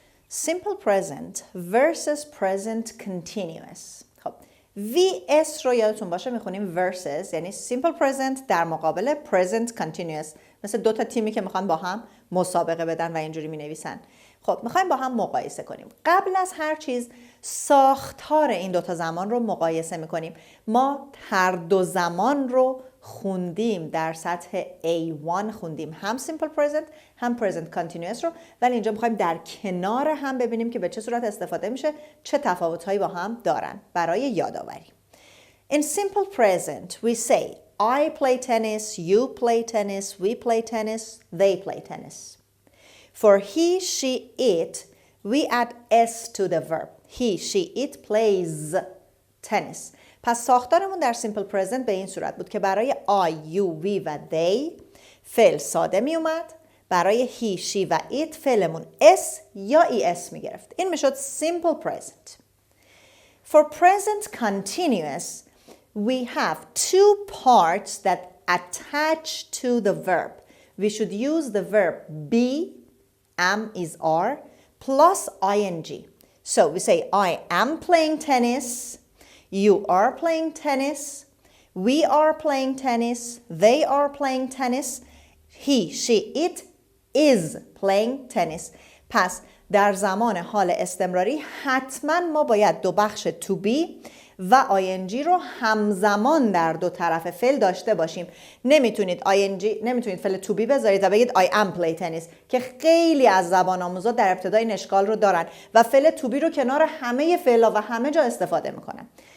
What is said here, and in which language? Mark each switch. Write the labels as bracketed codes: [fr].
[en] Simple present versus present continuous. [fa] خب VS رو یادتون باشه میخونیم versus، یعنی simple present در مقابل present continuous، مثل دو تا تیمی که میخوان با هم مسابقه بدن و اینجوری مینویسن. خب میخوایم با هم مقایسه کنیم. قبل از هر چیز ساختار این دوتا زمان رو مقایسه میکنیم. ما هر دو زمان رو خوندیم، در سطح A1 خوندیم، هم simple present هم present continuous رو، ولی اینجا میخوایم در کنار هم ببینیم که به چه صورت استفاده میشه، چه تفاوت‌هایی با هم دارن برای یادآوری. [en] In simple present we say I play tennis, you play tennis, we play tennis, they play tennis. For he, she, it, we add s to the verb. He, she, it plays tennis. [fa] پس ساختارمون در simple present به این صورت بود که برای I, you, we و they فعل ساده می اومد، برای he, she و it فعلمون s یا es می گرفت. این می شد simple present. [en] For present continuous we have two parts that attach to the verb. We should use the verb be, am is are, plus ing. So we say I am playing tennis, you are playing tennis, we are playing tennis, they are playing tennis, he, she, it is playing tennis. [fa] پس در زمان حال استمراری حتما ما باید دو بخش to be و ing رو همزمان در دو طرف فعل داشته باشیم. نمیتونید فعل to be بذارید و بگید [en] I am play tennis [fa] که خیلی از زبان آموزا در ابتدای این اشکال رو دارن و فعل to be رو کنار همه فعلا و همه جا استفاده میکنن.